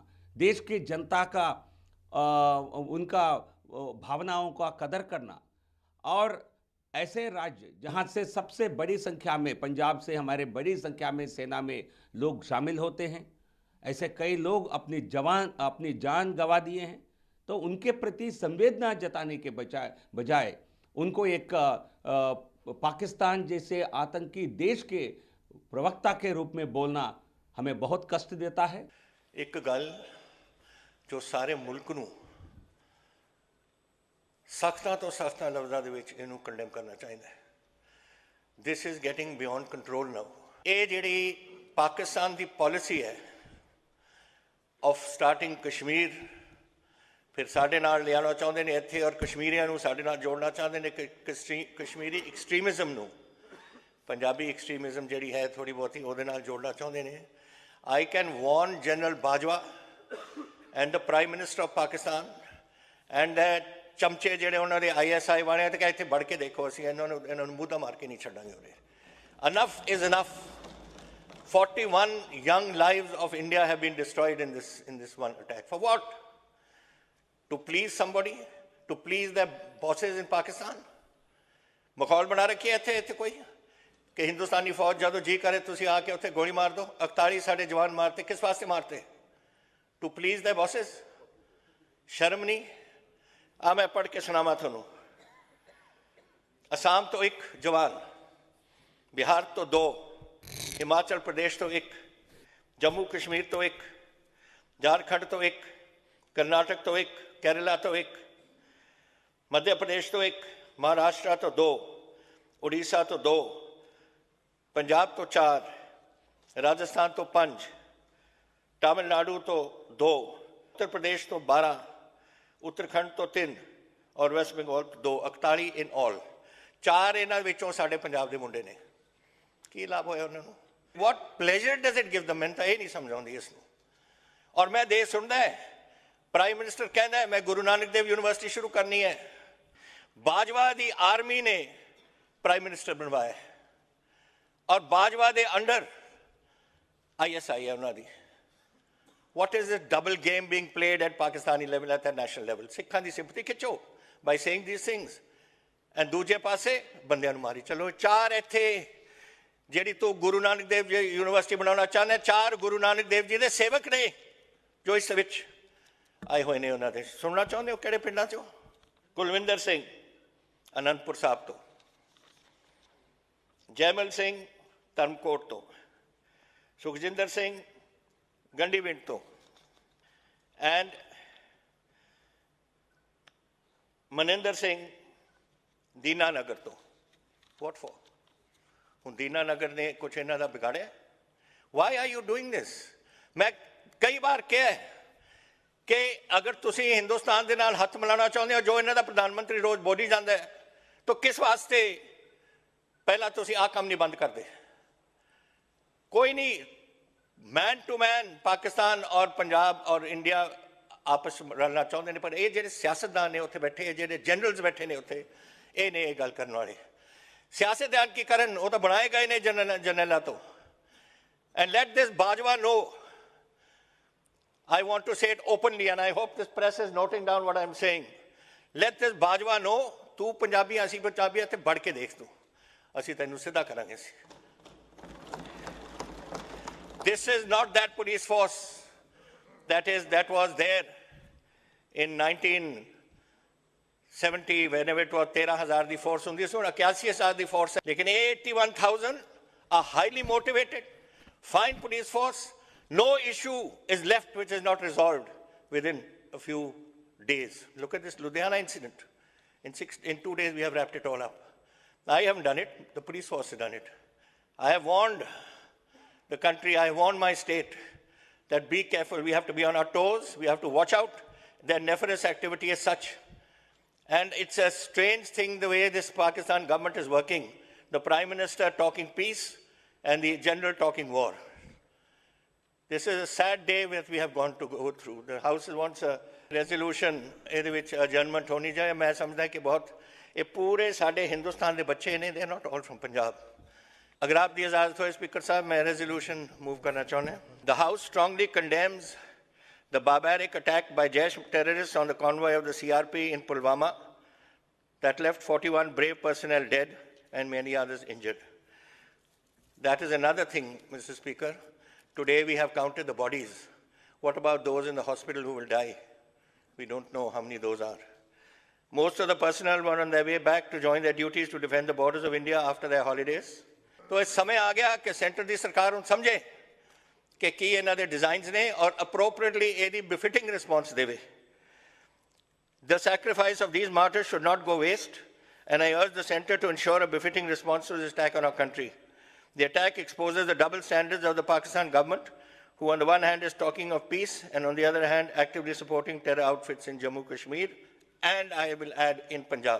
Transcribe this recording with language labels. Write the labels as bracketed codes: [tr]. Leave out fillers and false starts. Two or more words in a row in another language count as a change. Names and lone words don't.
[hi] देश की जनता का उनका भावनाओं का कदर करना और ऐसे राज्य जहां से सबसे बड़ी संख्या में, पंजाब से हमारे बड़ी संख्या में सेना में लोग शामिल होते हैं, ऐसे कई लोग अपनी जान गंवा दिए हैं, तो उनके प्रति संवेदना जताने के बजाय उनको एक पाकिस्तान जैसे आतंकी देश के प्रवक्ता के रूप में बोलना हमें बहुत कष्ट देता है। [pa] ਇੱਕ ਗੱਲ ਜੋ ਸਾਰੇ ਮੁਲਕ ਨੂੰ ਸਖ਼ਤਾਂ ਤੋਂ ਸਖ਼ਤਾਂ ਲਫ਼ਜ਼ਾਂ ਦੇ ਵਿੱਚ ਇਹਨੂੰ ਕੰਡੇਮ ਕਰਨਾ ਚਾਹੀਦਾ ਹੈ। [en] this is getting beyond control now. [pa] ਇਹ ਜਿਹੜੀ ਪਾਕਿਸਤਾਨ ਕੀ ਪਾਲਿਸੀ ਹੈ [en] of starting Kashmir, [pa] ਫਿਰ ਸਾਡੇ ਨਾਲ ਲਿਆਉਣਾ ਚਾਹੁੰਦੇ ਨੇ ਇੱਥੇ ਅਤੇ ਕਸ਼ਮੀਰੀਆਂ ਨੂੰ ਸਾਡੇ ਨਾਲ ਜੋੜਨਾ ਚਾਹੁੰਦੇ ਹੈਂ ਕਿ ਕਸ਼ਮੀਰੀ ਐਕਸਟ੍ਰੀਮਿਜ਼ਮ ਨੂੰ, ਪੰਜਾਬੀ ਐਕਸਟ੍ਰੀਮਿਜ਼ਮ ਜਿਹੜੀ ਹੈ ਥੋੜ੍ਹੀ ਬਹੁਤੀ ਉਹਦੇ ਨਾਲ ਜੋੜਨਾ ਚਾਹੁੰਦੇ ਨੇ। [en] I can warn General Bajwa and the Prime Minister of Pakistan and that [pa] ਚਮਚੇ ਜਿਹੜੇ ਉਨ੍ਹਾਂ ਦੇ ISI ਵਾਲੇ ਹੈਂ, ਤੋ ਕਿਆ ਇੱਥੇ ਵਧ ਕੇ ਦੇਖੋ, ਅਸੀਂ ਇਨ੍ਹਾਂ ਨੂੰ ਮੁੱਦਾ ਮਾਰ ਕੇ ਨਹੀਂ ਛੱਡਾਂਗੇ ਉਰੇ। [en] Enough is enough. 41 young lives of India have been destroyed in this one attack. For what? To please somebody? To please the bosses in Pakistan? [pa] ਮਾਹੌਲ ਬਣਾ ਰੱਖੀ ਹੈ ਇੱਥੇ ਕੋਈ ਕਿ ਹਿੰਦੁਸਤਾਨੀ ਫ਼ੌਜ ਜਦੋਂ ਜੀ ਕਰੇ ਤੁਸੀਂ ਆ ਕੇ ਉੱਥੇ ਗੋਲੀ ਮਾਰ ਦਿਓ। 41 ਸਾਡੇ ਜਵਾਨ ਮਾਰਤੇ, ਕਿਸ ਵਾਸਤੇ ਮਾਰਤੇ? [en] to please the bosses? [pa] ਸ਼ਰਮ ਨਹੀਂ? ਮੈਂ ਪੜ੍ਹ ਕੇ ਸੁਣਾਵਾਂ ਤੁਹਾਨੂੰ। ਅਸਾਮ ਤੋਂ ਇੱਕ ਜਵਾਨ, ਬਿਹਾਰ ਤੋਂ 2, ਹਿਮਾਚਲ ਪ੍ਰਦੇਸ਼ ਤੋਂ 1, ਜੰਮੂ ਕਸ਼ਮੀਰ ਤੋਂ 1, ਝਾਰਖੰਡ ਤੋਂ 1, ਕਰਨਾਟਕ ਤੋਂ 1, ਕੇਰਲਾ ਤੋਂ 1, ਮੱਧ ਪ੍ਰਦੇਸ਼ ਤੋਂ 1, ਮਹਾਰਾਸ਼ਟਰ ਤੋਂ 2, ਉੜੀਸਾ ਤੋਂ 2, ਪੰਜਾਬ ਤੋਂ 4, ਰਾਜਸਥਾਨ ਤੋਂ 5, ਤਾਮਿਲਨਾਡੂ ਤੋਂ 2, ਉੱਤਰ ਪ੍ਰਦੇਸ਼ ਤੋਂ 12, ਉੱਤਰਾਖੰਡ ਤੋਂ 3 ਅਤੇ ਵੈਸਟ ਬੰਗਾਲ ਤੋਂ 2। [en] 41 in all. [pa] 4 ਇਨ੍ਹਾਂ ਵਿੱਚੋਂ ਸਾਡੇ ਪੰਜਾਬ ਦੇ ਮੁੰਡੇ ਨੇ। ਕੀ ਲਾਭ ਹੋਇਆ ਉਨ੍ਹਾਂ ਨੂੰ? [en] what pleasure does it give the? [pa] ਮੈਂ ਤੋ ਇਹ ਨਹੀਂ ਸਮਝ ਆਉਂਦੀ ਇਸਨੂੰ। ਅਤੇ ਮੈਂ ਦੇਸ਼ ਸੁਣਦਾ ਹੈ, ਪ੍ਰਾਈਮ ਮਿਨਿਸਟਰ ਕਹਿੰਦਾ ਹੈ ਮੈਂ ਗੁਰੂ ਨਾਨਕ ਦੇਵ ਯੂਨੀਵਰਸਿਟੀ ਸ਼ੁਰੂ ਕਰਨੀ ਹੈ। ਬਾਜਵਾ ਦੀ ਆਰਮੀ ਨੇ ਪ੍ਰਾਈਮ ਮਿਨਿਸਟਰ ਬਣਵਾਇਆ ਅਤੇ ਬਾਜਵਾ ਦੇ ਅੰਡਰ ISI ਹੈ ਉਨ੍ਹਾਂ ਦੀ। [en] What is this double game being played at Pakistani level, at the national level? [pa] Sikhan di sympathy खिचो [en] by saying these things, and [pa] ਦੂਜੇ ਪਾਸੇ ਬੰਦਿਆਂ ਨੂੰ ਮਾਰੀ ਚੱਲੋ। 4 ਇੱਥੇ ਜਿਹੜੀ ਤੂੰ ਗੁਰੂ ਨਾਨਕ ਦੇਵ ਜੀ ਯੂਨੀਵਰਸਿਟੀ ਬਣਾਉਣਾ ਚਾਹੁਣਾ, 4 ਗੁਰੂ ਨਾਨਕ ਦੇਵ ਜੀ ਦੇ ਸੇਵਕ ਨੇ ਜੋ ਇਸ ਵਿੱਚ ਆਏ ਹੋਏ ਨੇ। ਉਨ੍ਹਾਂ ਦੇ ਸੁਣਨਾ ਚਾਹੁੰਦੇ ਹੋ ਕਿਹੜੇ ਪਿੰਡਾਂ ਚੋਂ? ਕੁਲਵਿੰਦਰ ਸਿੰਘ ਅਨੰਦਪੁਰ ਸਾਹਿਬ ਤੋਂ, ਜੈਮਲ ਸਿੰਘ ਧਰਮਕੋਟ ਤੋਂ, ਸੁਖਜਿੰਦਰ ਸਿੰਘ ਗੰਡੀਵਿੰਡ ਤੋਂ, ਐਂਡ ਮਨਿੰਦਰ ਸਿੰਘ ਦੀਨਾਨਗਰ ਤੋਂ। [en] what for? [pa] ਹੁਣ ਦੀਨਾਨਗਰ ਨੇ ਕੁਝ ਇਨ੍ਹਾਂ ਦਾ ਵਿਗਾੜਿਆ? [en] why are you doing this? [pa] ਮੈਂ ਕਈ ਵਾਰ ਕਿਹਾ ਕਿ ਅਗਰ ਤੁਸੀਂ ਹਿੰਦੁਸਤਾਨ ਦੇ ਨਾਲ ਹੱਥ ਮਿਲਾਉਣਾ ਚਾਹੁੰਦੇ ਹੋ, ਜੋ ਇਨ੍ਹਾਂ ਦਾ ਪ੍ਰਧਾਨਮੰਤਰੀ ਰੋਜ਼ ਬੋਲੀ ਜਾਂਦਾ ਹੈ, ਤੋ ਕਿਸ ਵਾਸਤੇ ਪਹਿਲਾ ਤੁਸੀਂ ਆ ਕੰਮ ਨਹੀਂ ਬੰਦ ਕਰਦੇ? ਕੋਈ ਨਹੀਂ, [en] man to man [pa] ਪਾਕਿਸਤਾਨ ਅਤੇ ਪੰਜਾਬ ਅਤੇ ਇੰਡੀਆ ਆਪਸ ਵਿੱਚ ਰਲਣਾ ਚਾਹੁੰਦੇ ਹੈਂ, ਪਰ ਇਹ ਜੋ ਸਿਆਸਤਦਾਨ ਨੇ ਉੱਥੇ ਬੈਠੇ, ਜੋ ਜਨਰਲਜ਼ ਬੈਠੇ ਨੇ ਉੱਥੇ, ਇਹ ਨੇ ਗੱਲ ਕਰਨ ਵਾਲੇ। ਸਿਆਸਤਦਾਨ ਕੀ ਕਰਨ, ਉਹ ਤਾਂ ਬਣਾਏ ਗਏ ਨੇ ਜਨਰਲ ਤੋਂ। [en] and let this Bajwa know, I want to say it openly and I hope this press is noting down what I'm saying. Let this बाजवा know, [pa] ਤੂੰ ਪੰਜਾਬੀ ਅਸੀਂ ਪੰਜਾਬੀ ਤੇ ਵਧ ਕੇ ਦੇਖ ਤੂੰ, ਅਸੀਂ ਤੈਨੂੰ ਸਿੱਧਾ ਕਰਾਂਗੇ। [en] This is not that police force that was there in 1970 whenever it was 13,000 [pa] दी force हुंदी सी, 81,000 दी force है। [en] लेकिन 81,000 a highly motivated, fine police force. No issue is left which is not resolved within a few days. Look at this Ludhiana incident. In 2 days we have wrapped it all up. I haven't done it, the police force has done it. I have warned the country, I have warned my state that be careful, we have to be on our toes, we have to watch out. Their nefarious activity is such. And it's a strange thing the way this Pakistan government is working. The Prime Minister talking peace and the General talking war. This is a sad day that we have gone to go through. The House wants a resolution in which adjournment [hi] होनी चाहिए। मैं समझता है कि बहुत ये पूरे साढ़े हिंदुस्तान के बच्चे ने, [en] they not all from Punjab. [hi] अगर आप दी इजाज़त हो स्पीकर साहब, मैं रेजोल्यूशन मूव करना चाहूँगा। [en] the House strongly condemns the barbaric attack by Jaish terrorists on the convoy of the CRP in Pulwama that left 41 brave personnel dead and many others injured. That is another thing, Mr. Speaker. Today we have counted the bodies. What about those in the hospital who will die? We don't know how many those are. Most of the personnel were on their way back to join their duties to defend the borders of India after their holidays. [pa] ਤੋ ਇਸ ਸਮੇਂ ਆ ਗਿਆ ਕਿ ਸੈਂਟਰ ਕੀ ਸਰਕਾਰ ਉਨ ਸਮਝੇ ਕਿ ਕੀ ਇਨ੍ਹਾਂ ਦੇ ਡਿਜ਼ਾਈਨਜ਼ ਨੇ ਅਤੇ appropriately ਇਹਦੀ [en] befitting response [pa] ਦੇਵੇ। [en] The sacrifice of these martyrs should not go waste, and I urge the centre to ensure a befitting response to this attack on our country. The attack exposes the double standards of the Pakistan government, who on the one hand is talking of peace and on the other hand actively supporting terror outfits in Jammu Kashmir, and I will add in Punjab.